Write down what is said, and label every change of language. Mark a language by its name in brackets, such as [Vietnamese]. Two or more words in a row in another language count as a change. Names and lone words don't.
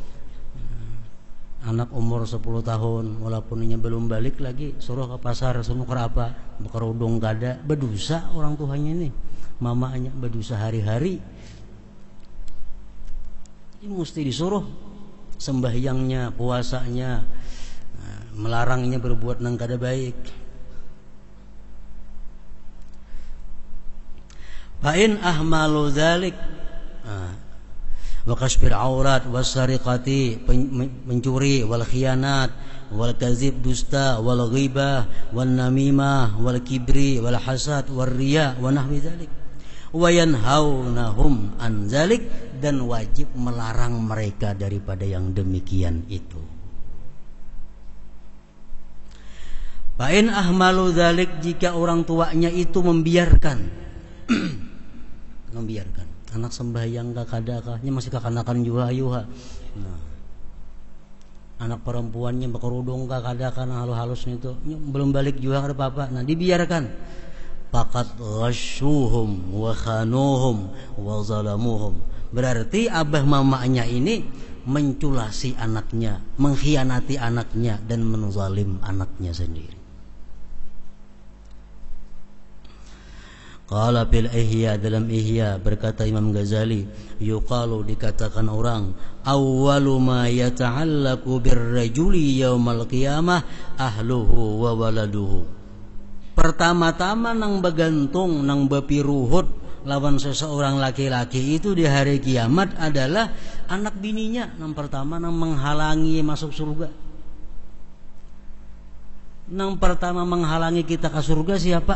[Banjar] Anak umur 10 tahun walaupun ini belum balik lagi suruh ke pasar suruh ke apa, berkerudung kada, berdosa orang tuanya ini. Mamanya berdosa hari-hari. Ini mesti disuruh sembahyangnya, puasanya, melarangnya berbuat nang kada baik. [Arabic] فإن أهملوا ذلك وكشف العورة والسرقة, mencuri, والخيانة والكذب, dusta, والغيبة والنميمة والكبر والحسد والرياء ونحو ذلك، وينهونهم عن ذلك, [Indonesian] dan wajib melarang mereka daripada yang demikian itu. [Arabic] فإن أهملوا ذلك, [Banjar] jika orang tuanya itu membiarkan anak sembahyang kakadakahnya masih kakanakan yuha. Nah, anak perempuannya berkerudung kakadakan halus-halus itu belum balik juga ada apa-apa. Nah dibiarkan. [Arabic] فقد غشهم وخانهم وظلمهم. [Banjar] Berarti abah mamanya ini menculasi anaknya, mengkhianati anaknya dan menzalim anaknya sendiri. [Arabic] قال في الإحياء, [Banjar] dalam Ihya berkata Imam Ghazali, yuqalu, dikatakan orang, [Arabic] أول ما يتعلق بالرجل يوم القيامة أهله وولده. [Banjar] Pertama-tama nang begantung, nang bepiruhut lawan seseorang laki-laki itu di hari kiamat adalah anak bininya. Nang pertama nang menghalangi masuk surga. Nang pertama menghalangi kita ke surga siapa?